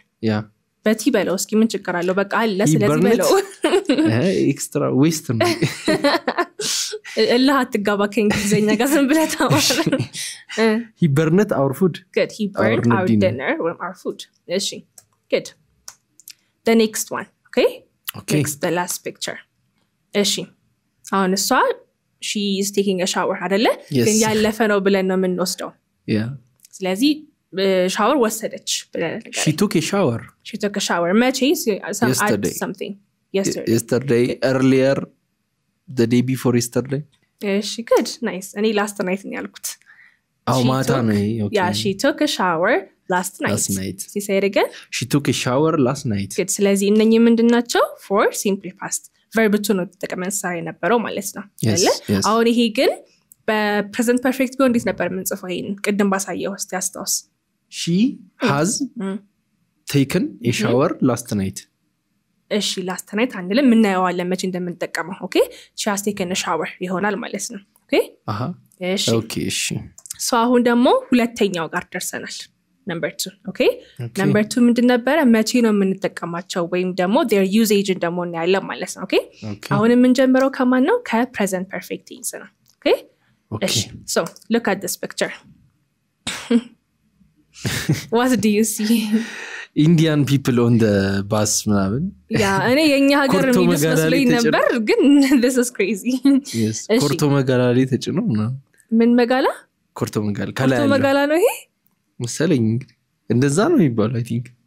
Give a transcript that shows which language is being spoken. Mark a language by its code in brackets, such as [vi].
[am] yeah በቲ በለው እስኪ ምን ችግር አለው በቃ አለ ስለዚህ በለው [en] ኤክስትራ ዌስት ነው [am] እላህ አትጋባ ከእንግሊዝኛ ጋር ዝም ብለህ ተማር [en] he burned our food good he burned our dinner or our food እሺ good the next one okay next the last picture [am] እሺ አሁን እሷ [en] she is taking a shower [am] አይደለ ግን ያለፈ ነው ብለን ነው የምንወስደው [en] yeah [am] ስለዚህ shower ወሰደች ብለን [en] she took a shower [am] መቼ something [en] yesterday earlier the day before yesterday [am] እሺ [en] good nice [am] እኔ [en] last night [am] ነው ያልኩት ማታ ነው [en] okay yeah she took a shower last night say it again she took a shower last night [am] good ስለዚህ እነኚህ ምንድናቸው [en] for simple past verb to [am] ነው ተጠቅመን ሰራ የነበረው ማለት ነው አይደል አሁን ይሄ ግን በpresent perfect ቢሆን እንዴት ነበር የምንጽፈው ይሄን ቅድም ባሳየው እስቲ አስታውስ [en] she has taken a shower last night [am] እሺ last night አንልም ምናየዋለን መቼ እንደምንጠቀመው ኦኬ [en] she has taken a shower [am] ይሆናል ማለት ነው ኦኬ እሺ ኦኬ እሺ ሶ አሁን ደግሞ ሁለተኛው ጋር ደርሰናል [en] number 2 okay number 2 [am] ምንድን ነበር መቼ ነው የምንጠቀማቸው ወይም ደግሞ [en] their usage [am] ደግሞ እናያለን ማለት ነው ኦኬ አሁን የምንጀምረው ከማን ነው ከpresent perfect tense ነው okay እሺ [en] so look at this picture what do you see Indian people on the bus ምናምን [am] እኔ የኛ ሀገር የሚመስለኝ ነበር ግን [en] this is crazy [am] yes ኮርቶ መጋላ ላይ ተጭነው ምን መጋላ ኮርቶ መጋላ ኮርቶ መጋላ ነው ይሄ መሰለኝ እንግዲህ እንደዛ ነው የሚባለው [en] I think